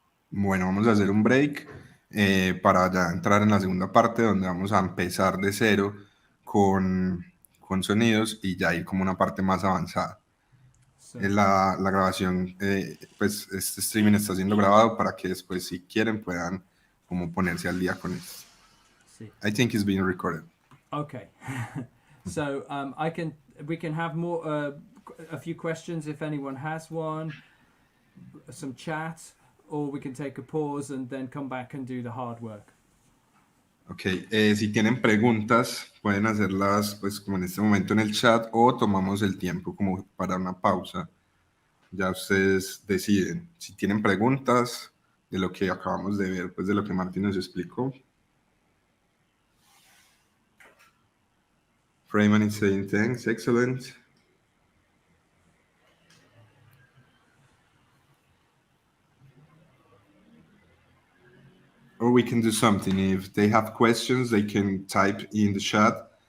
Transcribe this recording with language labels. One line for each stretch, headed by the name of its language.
Spanish: Bueno, vamos a hacer un break para ya entrar en la segunda parte donde vamos a empezar de cero con sonidos y ya ir como una parte más avanzada.
English: So,
Spanish: La grabación, pues este streaming está siendo grabado para que después si quieren puedan como ponerse al día con esto. sí.
English: I think it's being recorded. Okay. So we can have more a few questions if anyone has one, some chat, or we can take a pause and then come back and do the hard work.
Spanish: Ok, si tienen preguntas pueden hacerlas pues como en este momento en el chat o tomamos el tiempo como para una pausa. Ya ustedes deciden. Si tienen preguntas de lo que acabamos de ver, pues de lo que Martín nos explicó.
English: Freeman is saying thanks, excellent. Or we can do something. If they have questions, they can type in the chat.